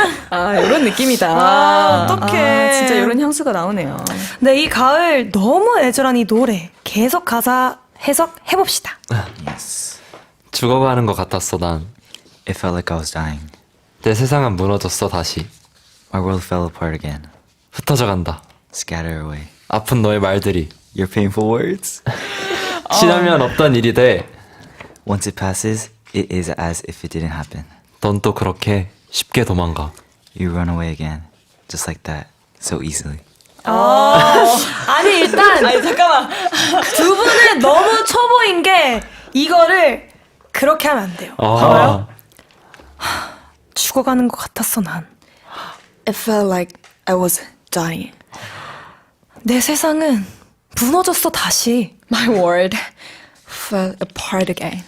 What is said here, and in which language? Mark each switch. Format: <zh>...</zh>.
<ko>아 이런 느낌이다. 아, 어떡해. 진짜 이런 향수가 나오네요. 네, 이 가을 너무 애절한 이 노래 계속 가사 해석해봅시다. 죽어가는 것 같았어 난.</ko> <en>It felt like I was dying.</en> <ko>내 세상은 무너졌어 다시.</ko> <en>My world fell apart again.</en> <ko>흩어져 간다.</ko> <en>Scatter away.</en> <ko>아픈 너의 말들이</ko> <en>Your painful words.</en> <ko>지나면 없던 일이 돼.</ko> <en>Once it passes, it is as if it didn't happen.</en> <ko>넌 또 그렇게 쉽게 도망가.</ko> <en>You run away again, just like that, so easily.</en> <ko>아니, 일단. 아니, 잠깐만. 두 분은 너무 초보인 게 이거를 그렇게 하면 안 돼요. 봐봐요. 죽어가는 것 같았어, 난.</ko> <en>It felt like I was dying.</en> <ko>내 세상은 무너졌어, 다시.</ko> <en>My world fell apart again.</en>